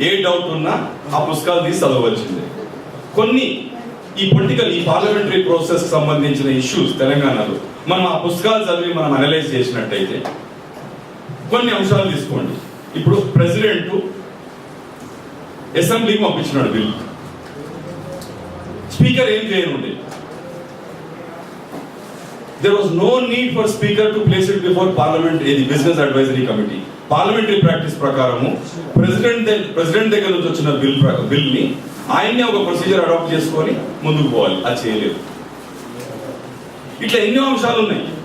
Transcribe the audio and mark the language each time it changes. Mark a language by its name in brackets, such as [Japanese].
[Telugu] ఏ doubt ఉన్నా ఆ పుస్తకాలు తీసి చదవవలసిందే. కొన్ని ఈ పొలిటికల్ ఈ పార్లమెంటరీ ప్రాసెస్ సంబంధించిన ఇష్యూస్ తెలంగాణలో మనం ఆ పుస్తకాలు చదివి మనం అనలైజ్ చేసినట్టయితే కొన్ని అంశాలు తీసుకోండి. ఇప్పుడు ప్రెసిడెంట్ అసెంబ్లీకి పంపించినాడు బిల్, స్పీకర్ ఏం చేయనుండే. [English] There was no need for speaker to place it before parliament in the business advisory committee. [Telugu] Parliamentary practice ప్రకారము ప్రెసిడెంట్ దగ్గర నుంచి వచ్చిన బిల్ ని ఆయన్నే ఒక ప్రొసీజర్ అడాప్ట్ చేసుకొని ముందుకు పోవాలి. అది చేయలేదు. ఇట్లా ఎన్నో అంశాలు ఉన్నాయి.